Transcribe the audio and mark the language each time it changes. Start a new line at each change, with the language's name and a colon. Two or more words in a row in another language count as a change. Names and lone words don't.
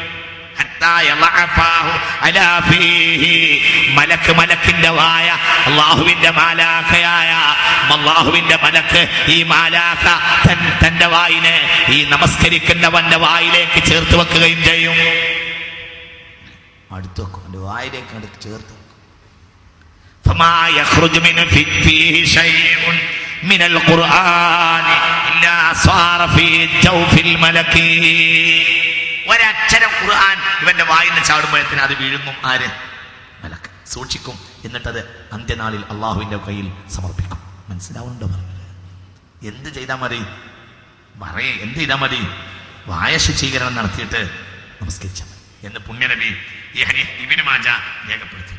Malayalam: മലക്കിന്റെ വായ അള്ളാഹുവിന്റെ മാലാഖയായ അള്ളാഹുവിന്റെ മലക്ക് ഈ മാലാഖ തന്റെ വായിനെ ഈ നമസ്കരിക്കുന്നവന്റെ വായിലേക്ക് ചേർത്ത് വെക്കുകയും ചെയ്യും. അടുത്ത് വെക്കും, അവന്റെ വായിലേക്ക് അടുത്ത് ചേർത്ത്.
Arabic: فما يخرج من فيه شيء من القرآن إلا صار في جوف الملك.
Malayalam: ഒരക്ഷരം ഖുർആൻ ഇവന്റെ വായിൽ നിന്ന് ചാടുമ്പോഴത്തിന് അത് വീഴുന്നു. ആര്? മലക്ക് സൂക്ഷിക്കും. എന്നിട്ടത് അന്ത്യനാളിൽ അള്ളാഹുവിന്റെ കയ്യിൽ സമർപ്പിക്കും. മനസ്സിലാവുന്നുണ്ടോ? എന്ത് ചെയ്താൽ മതി? എന്ത് ചെയ്താൽ മതി? വായ ശുചീകരണം നടത്തിയിട്ട് നമസ്കരിച്ചാൽ മതി എന്ന് പുണ്യനബി ഈ ഹദീസ് ഇബ്നു മാജ രേഖപ്പെടുത്തിയിട്ടുണ്ട്.